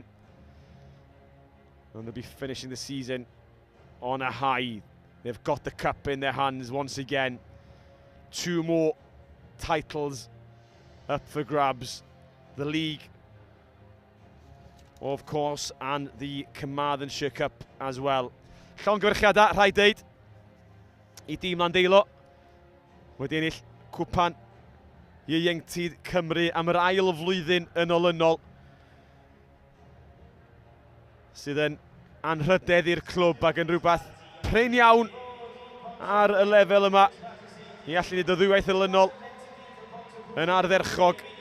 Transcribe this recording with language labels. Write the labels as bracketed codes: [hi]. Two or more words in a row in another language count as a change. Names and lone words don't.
[en] And they'll be finishing the season on a high. They've got the cup in their hands once again. 2 more titles up for grabs. The league of course, and the Carmarthenshire Cup as well. [cy] Llongyfarchiadau, rhaid deud, I dîm Llandeilo. Wedi ennill cwpan ieuenctid Cymru am yr ail flwyddyn yn olynol, sydd yn anrhydedd i'r clwb ac yn rhywbeth prin iawn ar y lefel yma i allu neud y ddwywaith olynol yn ardderchog.